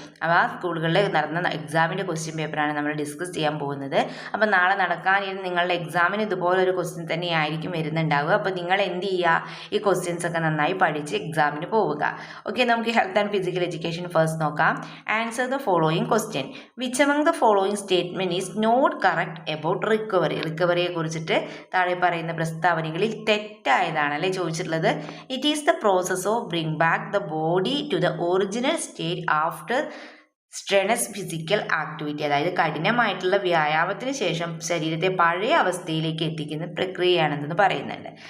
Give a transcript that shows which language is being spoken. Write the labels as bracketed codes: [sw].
[ml] അപ്പോൾ ആ സ്കൂളുകളിൽ നടന്ന എക്സാമിൻ്റെ ക്വസ്റ്റ്യൻ പേപ്പറാണ് നമ്മൾ ഡിസ്കസ് ചെയ്യാൻ പോകുന്നത്. അപ്പോൾ നാളെ നടക്കാനിരുന്ന നിങ്ങളുടെ എക്സാമിന് ഇതുപോലൊരു ക്വസ്റ്റ്യൻ തന്നെയായിരിക്കും വരുന്നുണ്ടാവുക. അപ്പോൾ നിങ്ങൾ എന്ത് ചെയ്യുക, ഈ ക്വസ്റ്റ്യൻസ് ഒക്കെ നന്നായി പഠിച്ച് എക്സാമിന് പോവുക. ഓക്കെ, നമുക്ക് health and physical education first നോക്കാം. [en] Answer the following question. Which among the following statement is not correct about recovery? [ml] റിക്കവറിയെ കുറിച്ചിട്ട് താഴെ പറയുന്ന പ്രസ്താവനകളിൽ തെറ്റായതാണ് അല്ലേ ചോദിച്ചിട്ടുള്ളത്. [en] It is the process of bring back the body to the original state after strenuous physical activity. [ml] അതായത് കഠിനമായിട്ടുള്ള വ്യായാമത്തിന് ശേഷം ശരീരത്തെ പഴയ അവസ്ഥയിലേക്ക് എത്തിക്കുന്ന പ്രക്രിയയാണെന്ന് പറയുന്നുണ്ട്.